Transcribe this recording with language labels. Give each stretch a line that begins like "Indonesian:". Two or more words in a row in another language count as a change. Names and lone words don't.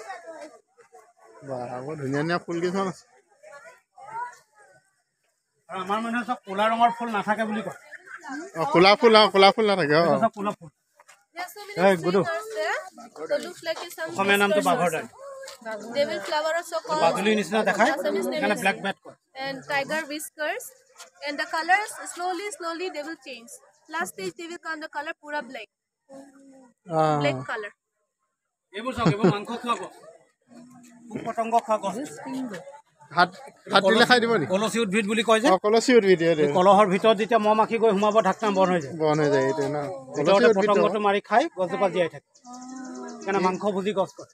Assamese: বৰ ধুনীয়া ধুনীয়া ফুল কিছুমান আছে আৰু আমাৰ মানুহে চব ক'লা ৰঙৰ ফুল নাথাকে বুলি কয় ক'লা ফুল নাথাকে ক'লা ফুল অসমীয়া নামটো বাঘৰ দাই
English: Devil flower also called
Assamese: বাদুলিৰ নিচিনা দেখায় সেইকাৰণে
English: black bat
Assamese: কয়
English: and tiger whiskers and the colors slowly they will change last stage they will come the color pura black color
Assamese: এইবোৰ চাওক এইবোৰ মাংস খোৱা গছ পোক পতংগ খোৱা গছ হাত দিলে খাই দিব নেকি কলচী উদ্ভিদ বুলি কয় যে কলচী উদ্ভিদ কলহৰ ভিতৰত যেতিয়া মহ মাখি গৈ সোমাব ঢাকনা বন্ধ হৈ যায় এইটো ন পতংগটো মাৰি খাই গছজোপা জীয়াই থাকে সেইকাৰণে মাংস ভোজি গছ কয়